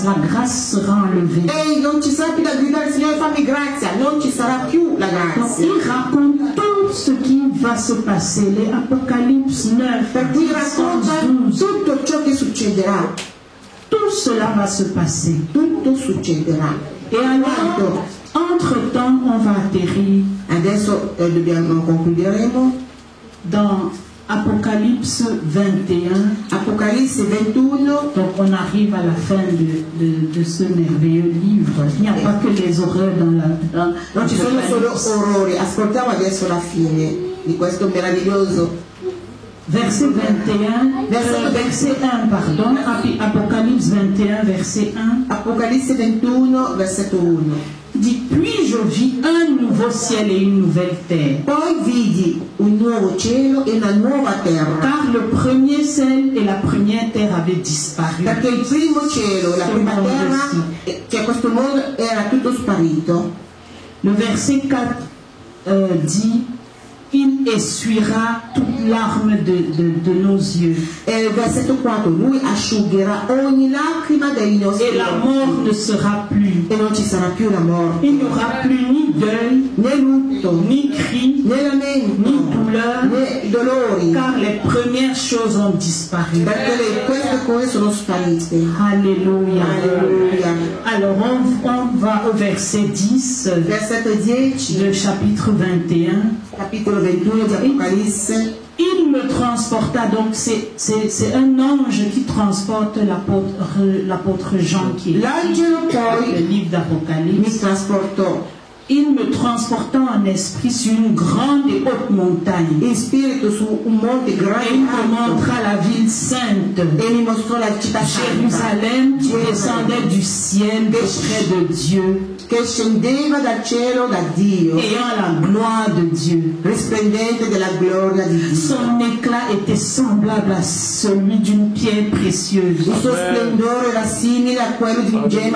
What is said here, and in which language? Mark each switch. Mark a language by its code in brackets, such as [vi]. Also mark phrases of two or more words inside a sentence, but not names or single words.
[fr] La grâce sera enlevée. [it] E non ci sarà più da gridare, Signore fammi grazia, non ci sarà più la [fr] Donc, [it] grazia. [fr] il raconte tout ce qui va se passer. Les Apocalypse 9, [it] Perché [fr] 10, [it] racconta [fr] 11, 12. [it] tutto ciò che succederà. [fr] Tout cela va se passer. [it] Tutto succederà. [fr] Et alors, entre-temps, on va atterrir [it] Adesso concluderemo [fr] dans Apocalypse 21. [it] Apocalisse 21. [fr] Donc on arrive à la fin de ce merveilleux livre. Il n'y a pas que les horreurs dans [it] non ci sono solo orrori. Ascoltiamo adesso la fine di questo meraviglioso [fr] verset 21, verset 1, pardon, Apocalypse 21, verset 1. [it] Apocalisse 21, versetto 1. [fr] Dit, puis je vis un nouveau ciel et une nouvelle terre. [it] Poi vidi un nuovo cielo e una nuova terra. [fr] Car le premier ciel et la première terre avaient disparu. [it] Perché il primo cielo e la prima terra, cioè questo mondo era tutto sparito. [fr] Le verset 4 dit, il essuiera toute larme de nos yeux. [it] E il versetto 4, lui asciugherà ogni lacrima dei nostri occhi. [fr] Et la mort ne sera plus. [it] E non ci sarà più la morte. [fr] Il n'y aura plus ni deuil, [it] né lutto, [fr] ni cri, [it] né lamento, [fr] ni douleur, [it] né dolori. [fr] car les premières choses ont disparu. [it] Perché queste cose sono sparite. [fr] Alléluia. [it] Alleluia. [fr] Alors on va au verset 10 [it] Versetto 10 [fr] du chapitre 21. [it] Capitolo 21 di Apocalisse. [fr] Il me transporta, donc c'est un ange qui transporte l'apôtre Jean qui est le livre d'Apocalypse. [it] Mi trasportò. [fr] Il me transporta en esprit sur une grande et haute montagne. [it] In spirito su un monte grande [fr] et il me montra la ville sainte, [it] e mi mostrò la città [fr] Jérusalem, qui descendait du ciel près de Dieu, [it] che scendeva dal cielo da Dio, [fr] ayant la gloire de Dieu. [it] risplendente della gloria di Dio. [fr] Son éclat était semblable à celui d'une pierre précieuse. [it] Il suo splendore era simile a quello di un gemma